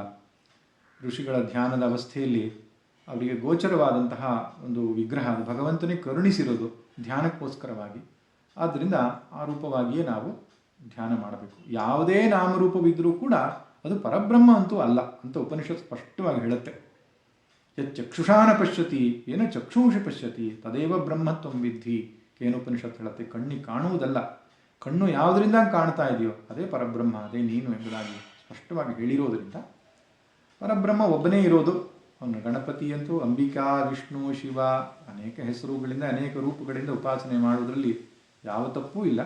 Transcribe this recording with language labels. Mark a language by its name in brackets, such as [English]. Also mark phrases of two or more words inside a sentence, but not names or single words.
[Kannada] ಋಷಿಗಳ ಧ್ಯಾನದ ಅವಸ್ಥೆಯಲ್ಲಿ ಅವರಿಗೆ ಗೋಚರವಾದಂತಹ ಒಂದು ವಿಗ್ರಹ, ಅದು ಭಗವಂತನೇ ಕರುಣಿಸಿರೋದು ಧ್ಯಾನಕ್ಕೋಸ್ಕರವಾಗಿ. ಆದ್ದರಿಂದ ಆ ರೂಪವಾಗಿಯೇ ನಾವು ಧ್ಯಾನ ಮಾಡಬೇಕು. ಯಾವುದೇ ನಾಮರೂಪವಿದ್ದರೂ ಕೂಡ ಅದು ಪರಬ್ರಹ್ಮ ಅಂತೂ ಅಲ್ಲ ಅಂತ ಉಪನಿಷತ್ ಸ್ಪಷ್ಟವಾಗಿ ಹೇಳುತ್ತೆ. [Sanskrit] ಚಕ್ಷುಷಾನ ಪಶ್ಯತಿ ಏನೋ ಚಕ್ಷುಂಷಿ ಪಶ್ಯತಿ ತದೇವ ಬ್ರಹ್ಮತ್ವಂ ವಿದ್ಧಿ [Kannada] ಏನೋಪನಿಷತ್ ಹೇಳುತ್ತೆ. ಕಣ್ಣಿಗೆ ಕಾಣುವುದಲ್ಲ, ಕಣ್ಣು ಯಾವುದರಿಂದ ಕಾಣ್ತಾ ಇದೆಯೋ ಅದೇ ಪರಬ್ರಹ್ಮ, ಅದೇ ನೀನು ಎಂಬುದಾಗಿ ಸ್ಪಷ್ಟವಾಗಿ ಹೇಳಿರೋದರಿಂದ ಪರಬ್ರಹ್ಮ ಒಬ್ಬನೇ ಇರೋದು. ಅವನು ಗಣಪತಿ ಅಂತೂ ಅಂಬಿಕಾ, ವಿಷ್ಣು, ಶಿವ ಅನೇಕ ಹೆಸರುಗಳಿಂದ ಅನೇಕ ರೂಪಗಳಿಂದ ಉಪಾಸನೆ ಮಾಡುವುದರಲ್ಲಿ ಯಾವ ತಪ್ಪೂ ಇಲ್ಲ.